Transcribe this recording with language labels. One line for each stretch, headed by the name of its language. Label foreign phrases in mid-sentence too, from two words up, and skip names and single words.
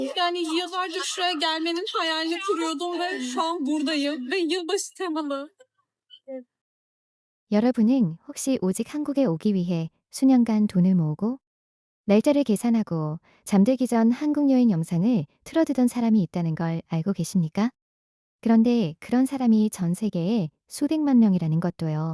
Turkish: Yani yıllardır şuraya gelmenin hayalini kuruyordum ve şu an buradayım ve yılbaşı temalı.
Korean: 여러분은 혹시 오직 한국에 오기 위해 수년간 돈을 모으고 날짜를 계산하고 잠들기 전 한국 여행 영상을 틀어두던 사람이 있다는 걸 알고 계십니까? 그런데 그런 사람이 전 세계에 수백만 명이라는 것도요.